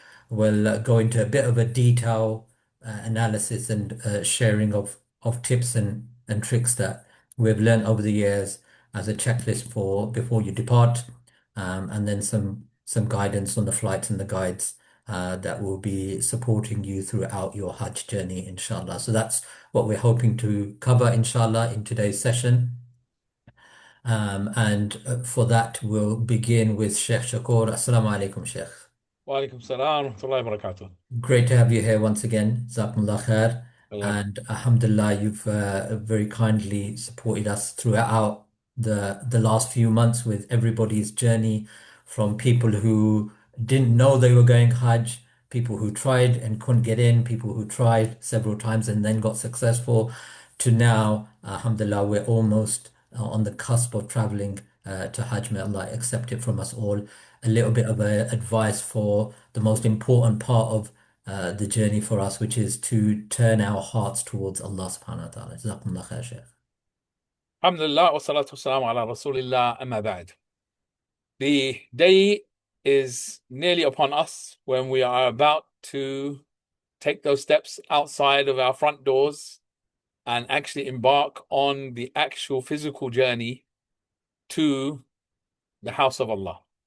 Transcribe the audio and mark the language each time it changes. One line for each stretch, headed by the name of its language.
English: We'll go into a bit of a detail analysis and sharing of tips and tricks that we've learned over the years as a checklist for before you depart, and then some guidance on the flights and the guides that will be supporting you throughout your Hajj journey, inshallah. So that's what we're hoping to cover, inshallah, in today's session. And for that, we'll begin with Shaykh Shaqur.
Arabic: Assalamu alaikum, Shaykh. وعليكم السلام ورحمة الله وبركاته.
English: Great to have you here once again.
Arabic: Jazakumullah khair. الله
English: And alhamdulillah, you've very kindly supported us throughout the last few months with everybody's journey, from people who didn't know they were going Hajj, people who tried and couldn't get in, people who tried several times and then got successful, to now, alhamdulillah, we're almost on the cusp of traveling to Hajj. May Allah accept it from us all. A little bit of advice for the most important part of the journey for us, which is to turn our hearts towards Allah subhanahu wa ta'ala.
Arabic: Jazakumullah khair, Shaykh. الحمد لله والصلاة والسلام على رسول الله أما بعد.
English: The day is nearly upon us when we are about to take those steps outside of our front doors and actually embark on the actual physical journey to the house of Allah.